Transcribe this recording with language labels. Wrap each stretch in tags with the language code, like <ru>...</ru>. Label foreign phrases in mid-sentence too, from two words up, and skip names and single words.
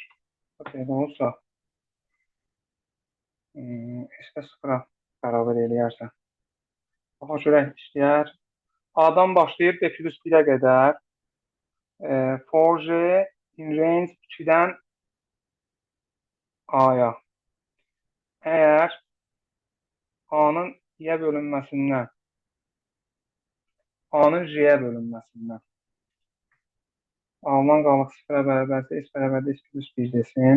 <az>Belə olsa S-də 0-a bərabər eləyərsən. Baxa görək işləyər. A-dan başlayıb D plus 1-ə qədər</az> <en>for J in range</en> <az>2-dən A-ya. Əgər A-nın Y bölünməsindən A-nın J-yə bölünməsindən A-dan qalıq 0-a bərabərsə S bərabərdə S plus 1 desin.</az>